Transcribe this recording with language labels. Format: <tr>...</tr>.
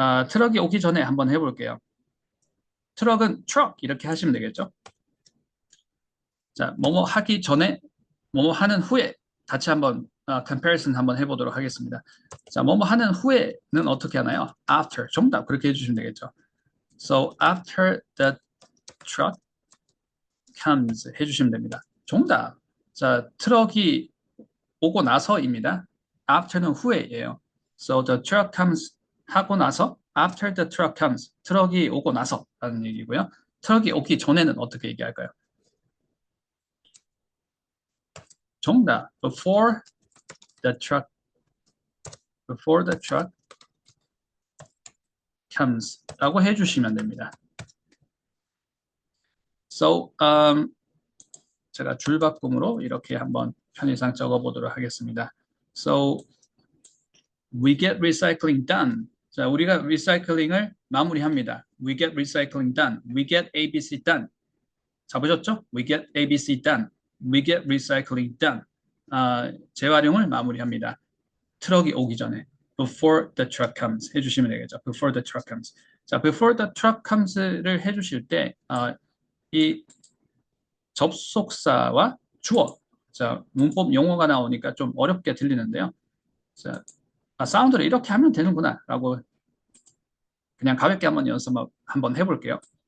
<ko>트럭이 오기 전에 한번 해볼게요. 트럭은 truck 이렇게 하시면 되겠죠. 자, 뭐뭐 하기 전에, 뭐뭐 하는 후에 같이 한번 comparison 한번 해보도록 하겠습니다. 자, 뭐뭐 하는 후에는 어떻게 하나요?</ko> <en>After.</en> <ko>정답 그렇게 해주시면 되겠죠.</ko> <en>So after the truck comes</en> <ko>해주시면 됩니다. 정답. 자, 트럭이 오고 나서입니다. after는 후에예요.</ko> <en>So the truck comes</en> <ko>하고 나서</ko> <en>after the truck comes</en> <ko>트럭이 오고 나서라는 얘기고요. 트럭이 오기 전에는 어떻게 얘기할까요? 정답.</ko> <en>the truck before the truck comes</en> <ko>라고 해주시면 됩니다. So 제가 줄바꿈으로 이렇게 한번 편의상 적어보도록 하겠습니다.</ko> <en>So we get recycling done.</en> <ko>자, 우리가 리사이클링을 마무리합니다.</ko> <en>We get recycling done. We get ABC done.</en> <ko>잡으셨죠?</ko> <en>We get ABC done. We get recycling done.</en> <ko>재활용을 마무리합니다. 트럭이 오기 전에.</ko> <en>Before the truck comes 해주시면 되겠죠. Before the truck comes.</en> <ko>자,</ko> <en>before the truck comes</en> <ko>를 해주실 때 이 접속사와 주어. 자, 문법 용어가 나오니까 좀 어렵게 들리는데요. 자, 사운드를 이렇게 하면 되는구나 라고 그냥 가볍게 한번 연습 한번 해볼게요.</ko>